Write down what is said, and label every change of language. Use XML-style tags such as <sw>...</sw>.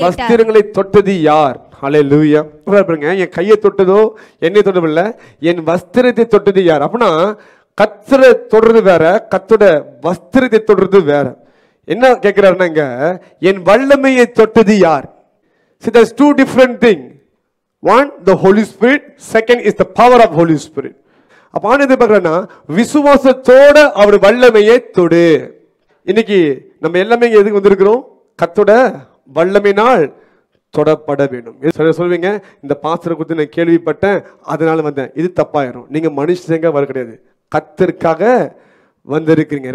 <ta>என் வஸ்திரங்களை தொட்டது யார்? ஹல்லேலூயா. பாருங்க, என் கையை தொட்டதோ என்னை தொட்டதில்ல, என் வஸ்திரத்தை தொட்டது யார்? அப்படின்னா கர்த்தரை தொடுறது வேற, கர்த்தரோட வஸ்திரத்தை தொடுறது வேற. என்ன கேட்கிறாருன்னா, இங்க என் வல்லமையை தொட்டது யார்?</ta> <en>See, there's two different things. One, the Holy Spirit. Second is the power of Holy Spirit.</en> <ta>அப்ப ஆனது பார்க்கறேன்னா விசுவாசத்தோட அவர் வல்லமையை தொடு. இன்னைக்கு நம்ம எல்லாமே எதுக்கு வந்திருக்கிறோம்? கர்த்தரோட வல்லமையினால் தொடப்பட வேண்டும். சொல்வீங்க, இந்த பாஸ்டரை குறித்து நான் கேள்விப்பட்டேன் அதனால வந்தேன். இது தப்பாயிரும். நீங்க மனுஷங்க வர கிடையாது, கர்த்தருக்காக வந்திருக்கிறீங்க.</ta>